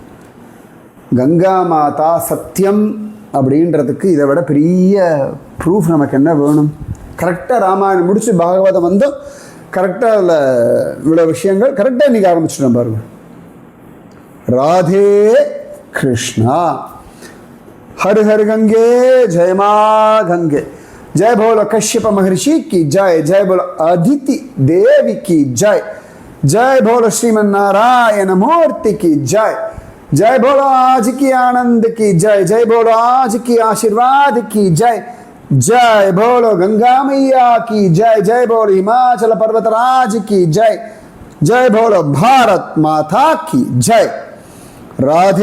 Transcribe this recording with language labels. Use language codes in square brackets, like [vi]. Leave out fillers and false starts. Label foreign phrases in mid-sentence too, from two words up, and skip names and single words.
[ta] கங்கா மாதா சத்தியம் அப்படின்றதுக்கு இதை விட பெரிய ப்ரூஃப் நமக்கு என்ன வேணும்? கரெக்டாக ராமாயணம் முடித்து பாகவதம் வந்து கரெக்டாக அதில் இவ்வளோ விஷயங்கள் கரெக்டாக இன்றைக்கி ஆரம்பிச்சிட்டோம் பாருங்க. ராதே கிருஷ்ணா. [hi] हर हर गंगे जय माँ गंगे, जय बोलो कश्यप महर्षि की जय, जय बोलो अदिति देवी की जय, जय बोलो श्रीमन नारायण मूर्ति की जय, जय बोलो आज की आनंद की जय, जय बोलो आज की आशीर्वाद की जय, जय बोलो गंगा मैया की जय, जय बोलो हिमाचल पर्वतराज की जय, जय बोलो भारत माता की जय.